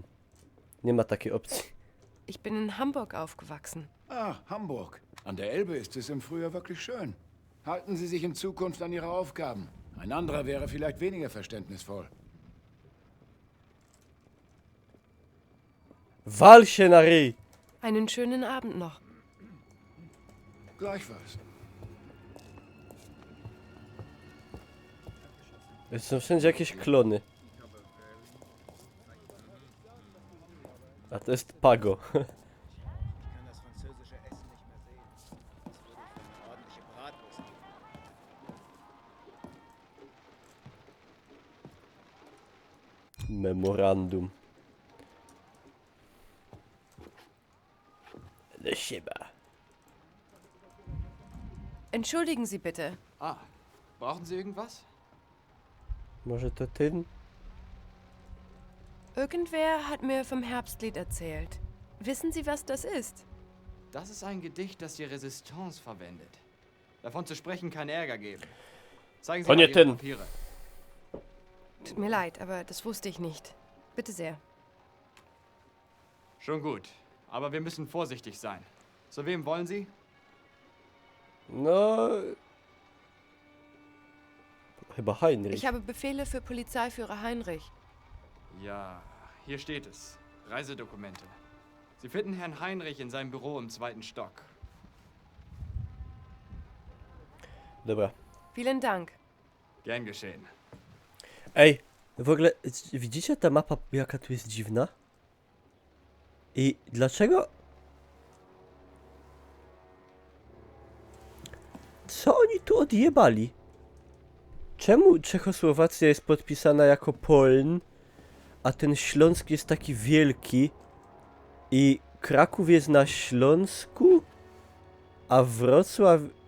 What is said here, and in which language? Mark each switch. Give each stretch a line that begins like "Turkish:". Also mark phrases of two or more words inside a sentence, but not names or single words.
Polish: Nie ma takiej opcji.
German: Ich bin in Hamburg aufgewachsen. Ah, Hamburg. An der Elbe ist es im Frühjahr wirklich schön. Halten Sie sich in Zukunft an Ihre Aufgaben. Ein anderer wäre vielleicht weniger verständnisvoll.
Polish: Wal się na ryj!
German: Einen schönen Abend noch. Gleichfalls.
Polish: Są wszędzie jakieś klony. A to jest Pago.
German: Ich kann das französische Essen nicht mehr sehen. Das würde ich für eine ordentliche Bratwurst geben.
Polish: Memorandum. Do siebie.
German: Entschuldigen Sie bitte. Ah, brauchen Sie irgendwas?
Polish: Może to ten?
German: Irgendwer hat mir vom Herbstlied erzählt. Wissen Sie, was das ist? Das ist ein Gedicht, das die Resistance verwendet. Davon zu sprechen kann Ärger geben. Zeigen Sie mal Ihre Papiere. Tut mir leid, aber das wusste ich nicht. Bitte sehr. Schon gut. Aber wir müssen vorsichtig sein. Zu wem wollen Sie?
Polish: No... Chyba Heinrich.
German: Ich habe Befehle für Polizeiführer Heinrich. Ja, hier steht es. Reisedokumente. Sie finden Herrn Heinrich in seinem Büro im 2. Stock.
Polish: Dobra.
German: Vielen Dank. Gern geschehen.
Polish: Ej, w ogóle widzicie ta mapa jaka tu jest dziwna? I dlaczego? Co oni tu odjebali? Czemu Czechosłowacja jest podpisana jako Poln, a ten Śląsk jest taki wielki i Kraków jest na Śląsku, a Wrocław...